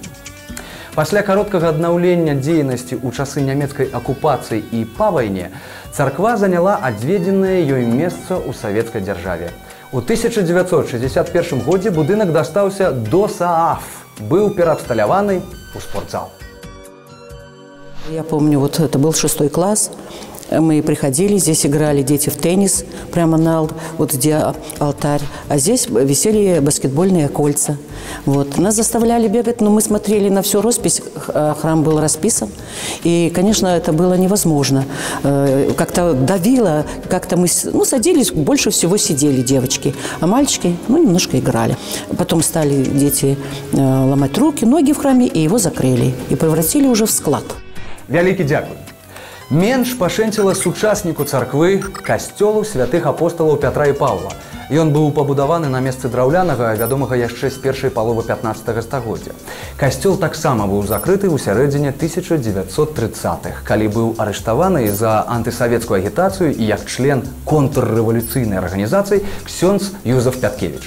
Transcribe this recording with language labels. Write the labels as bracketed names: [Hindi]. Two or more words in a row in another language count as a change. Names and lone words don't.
[Belarusian] Пасля кароткага аднаўлення дзейнасці ў часы нямецкай акупацыі і па вайне царква заняла адведзенае ёй месца ў савецкай дзяржаве. У 1961 годзе будынак дастаўся до СААФ, быў пераабсталяваны ў спортзал. [Russian] Я помню, вот это был 6 класс. Мы приходили, здесь играли дети в теннис, прямо вот где алтарь, а здесь висели баскетбольные кольца. Вот. Нас заставляли бегать, но мы смотрели на всю роспись, храм был расписан, и, конечно, это было невозможно. Как-то давило, как-то мы садились, больше всего сидели девочки, а мальчики немножко играли. Потом стали дети ломать руки, ноги в храме, и его закрыли, и превратили уже в склад. [Belarusian] Вялікі дзякуй. Менш пашэнціла сучасніку царквы касцёлу святых апосталаў Пятра і Паўла. Ён быў пабудаваны на месцы драўлянага, вядомага яшчэ з першай паловы 15 стагоддзя. Касцёл таксама быў закрыты ў сярэдзіне 1930-х, калі быў арыштаваны за антысавецкую агітацыю і як член контррэвалюцыйнай арганізацыі ксёндз Юзеф Пяткевіч.